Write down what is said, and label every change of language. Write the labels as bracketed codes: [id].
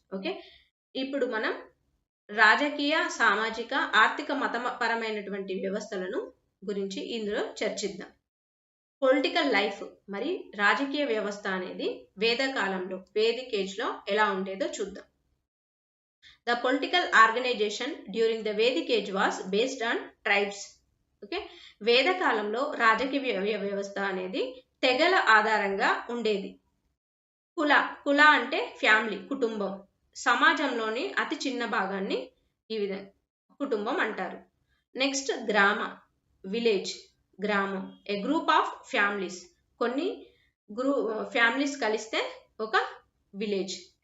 [te] Okay, ఇప్పుడు మనం రాజకీయ, సామాజిక, ఆర్థిక, మతపరమైనటువంటి వ్యవస్థలను గురించి ఇందులో చర్చిద్దాం. పొలిటికల్ లైఫ్ మరి రాజకీయ వ్యవస్థ అనేది వేదకాలంలో వేదిక్ ఏజ్ లో ఎలా ఉండేదో చూద్దాం. [en] The political organization during the Vedic age was based on tribes. [te] Okay, వేదకాలంలో రాజకీయ వ్యవస్థ అనేది తెగల ఆధారంగా ఉండేది. కుల అంటే ఫ్యామిలీ, కుటుంబం. సమాజంలోని అతి చిన్న భాగాన్ని ఈ విధంగా కుటుంబం అంటారు. నెక్స్ట్ గ్రామ, విలేజ్, గ్రామం. [en] a group of families, [te] కొన్ని ఫ్యామిలీస్ కలిస్తే ఒక విలేజ్.